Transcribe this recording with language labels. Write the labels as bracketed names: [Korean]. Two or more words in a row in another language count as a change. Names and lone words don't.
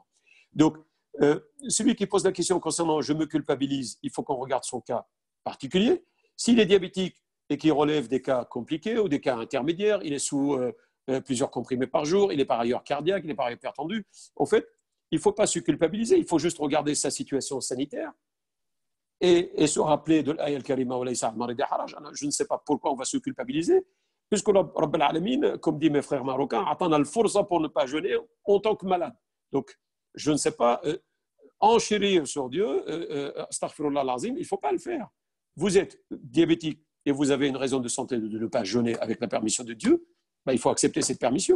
[French] Donc, celui qui pose la question concernant « je me culpabilise », il faut qu'on regarde son cas particulier. S'il est diabétique et qu'il relève des cas compliqués ou des cas intermédiaires, il est sous plusieurs comprimés par jour, il est par ailleurs cardiaque, il est par ailleurs hypertendu, en fait, il ne faut pas se culpabiliser, il faut juste regarder sa situation sanitaire et se rappeler de l' [Arabic] آية الكريمة وليس المريض حرج. [French] Je ne sais pas pourquoi on va se culpabiliser, puisque [Arabic] رب العالمين, [French] comme disent mes frères marocains, attend le force pour ne pas jeûner en tant que malade. Donc, je ne sais pas, enchérir sur Dieu, [Arabic] أستغفر الله العظيم, [French] il ne faut pas le faire. Vous êtes diabétique et vous avez une raison de santé de ne pas jeûner avec la permission de Dieu, il faut accepter cette permission.